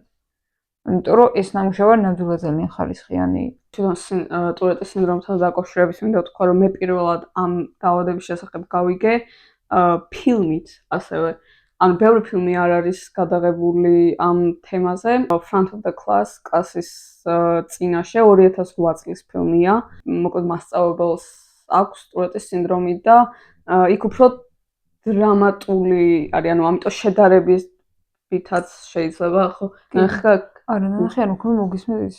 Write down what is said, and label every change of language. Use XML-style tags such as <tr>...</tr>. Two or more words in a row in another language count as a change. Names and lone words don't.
<ka>იმიტომ რომ ეს ნამუშევარი ნამდვილად ძალიან ხარისხიანი. თვითონ ტურეტის სინდრომთან დაკავშირების მინდა ვთქვა რომ მე პირველად ამ დაავადების შესახებ გავიგე ფილმით ასევე. ანუ ბევრი ფილმი არ არის გადაღებული ამ თემაზე. Front of the Class კლასის წინაშე 2008 წლის ფილმია. მოკლედ მასწავლებელს აქვს ტურეტის სინდრომი და იქ უფრო დრამატული არის, ანუ ამიტომ შედარებითაც შეიძლება ხო ნახე არა ნახე არ მქონი მოგისმენთ ის</ka>